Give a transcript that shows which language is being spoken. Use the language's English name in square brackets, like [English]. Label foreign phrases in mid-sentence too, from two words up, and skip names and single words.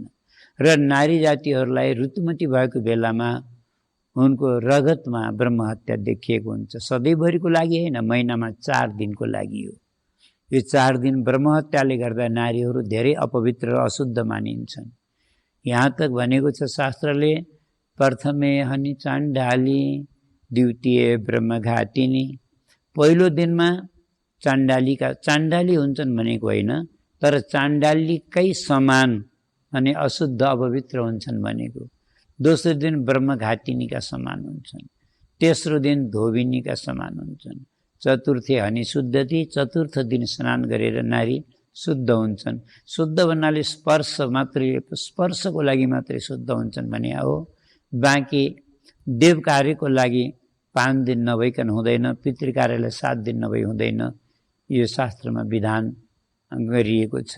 [Nepali] र नारी जातिहरूलाई ऋतुमती भएको बेलामा उनको रगतमा ब्रह्महत्या देखिएको हुन्छ। सधैँभरिको लागि होइन, महिनामा 4 दिनको लागि हो। यो 4 दिन ब्रह्महत्याले गर्दा नारीहरू धेरै अपवित्र र अशुद्ध मानिन्छन्। यहाँ तक भनेको छ शास्त्रले, [Sanskrit] प्रथमे हनि चाण्डाली द्वितीय ब्रह्मघातिनी। [Nepali] पहिलो दिनमा चाण्डाली हुन्छन् भनेको होइन, तर चाण्डालीकै समान अनि अशुद्ध अपवित्र हुन्छन् भनेको। दोस्रो दिन ब्रह्मघातिनीका समान हुन्छन्। तेस्रो दिन धोबिनीका समान हुन्छन्। [Sanskrit] चतुर्थी हनि शुद्धति, [Nepali] चतुर्थ दिन स्नान गरेर नारी शुद्ध हुन्छन्। शुद्ध भन्नाले स्पर्शको लागि मात्रै शुद्ध हुन्छन् भने हो। बाँकी देव कार्यको लागि 5 दिन नभइकन हुँदैन, पितृ कार्यलाई 7 दिन नभई हुँदैन। यो शास्त्रमा विधान गरिएको छ।